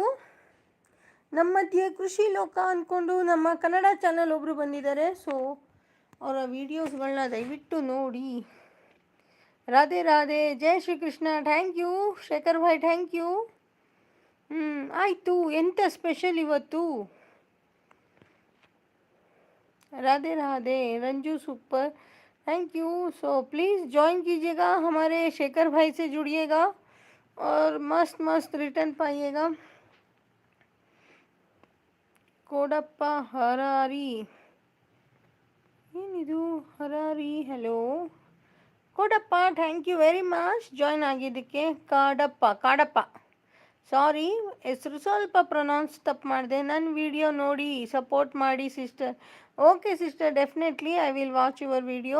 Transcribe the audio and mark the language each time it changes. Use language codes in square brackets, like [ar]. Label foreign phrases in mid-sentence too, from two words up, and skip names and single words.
[kn] ನಮ್ಮ ಮಧ್ಯೆ ಕೃಷಿ ಲೋಕ ಅಂದ್ಕೊಂಡು ನಮ್ಮ ಕನ್ನಡ ಚಾನಲ್ ಒಬ್ಬರು ಬಂದಿದ್ದಾರೆ. ಸೊ ಅವರ ವೀಡಿಯೋಸ್ಗಳನ್ನ ದಯವಿಟ್ಟು ನೋಡಿ. ರಾಧೆ ರಾಧೆ, ಜೈ ಶ್ರೀಕೃಷ್ಣ. [en] thank you Shekhar Bhai, thank you. ಆಯಿತು. [kn] ಎಂಥ ಸ್ಪೆಷಲ್ ಇವತ್ತು? [hi] राधे राधे. [en] Ranju super, thank you. so please join [hi] कीजिएगा, हमारे शेखर भाई से जुड़िएगा और मस्त मस्त रिटर्न पाइएगा. कोडप्प हरारी, [kn] ಏನಿದು ಹರಾರಿ? ಹಲೋ ಕೋಡಪ್ಪ, [en] thank you very much [kn] ಜಾಯ್ನ್ ಆಗಿದ್ದಕ್ಕೆ. ಕಾಡಪ್ಪ ಸಾರಿ, ಹೆಸರು ಸ್ವಲ್ಪ ಪ್ರೊನೌನ್ಸ್ ತಪ್ಪು ಮಾಡಿದೆ. ನನ್ನ ವಿಡಿಯೋ ನೋಡಿ ಸಪೋರ್ಟ್ ಮಾಡಿ ಸಿಸ್ಟರ್. [en] okay sister, definitely I will watch your video.